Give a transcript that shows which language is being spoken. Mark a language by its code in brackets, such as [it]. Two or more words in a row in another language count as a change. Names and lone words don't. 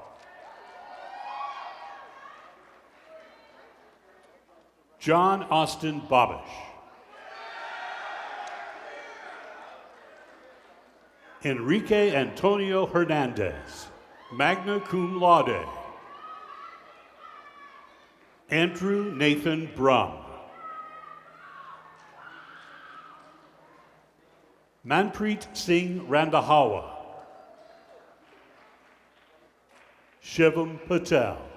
[en] John Austin Babish. Enrique Antonio Hernandez, [la] magna cum laude. [en] Andrew Nathan Brum. Manpreet Singh Randahawa. Shivam Patel.